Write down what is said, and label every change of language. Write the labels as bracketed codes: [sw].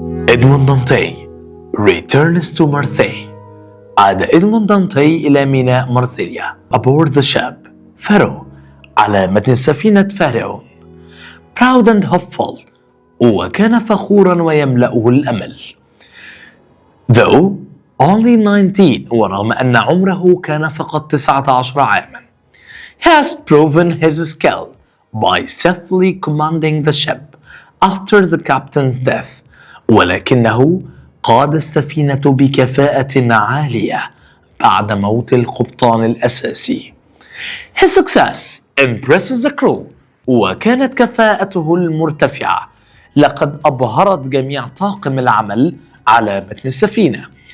[en] Edmond Dantes returns to Marseille. [ar] عاد إدموند دانتي إلى ميناء مارسيليا [en] aboard the ship [ar] فارو على متن سفينة فرعون [en] proud and hopeful، [ar] وكان فخورا ويملأه الأمل. [en] though only 19، [ar] ورغم أن عمره كان فقط 19 عاما. [en] he has proven his skill by safely commanding the ship after the captain's death، [ar] ولكنه قاد السفينة بكفاءة عالية بعد موت القبطان الأساسي. [en] his success impresses the crew، [ar] وكانت كفاءته المرتفعة لقد أبهرت جميع طاقم العمل على متن السفينة.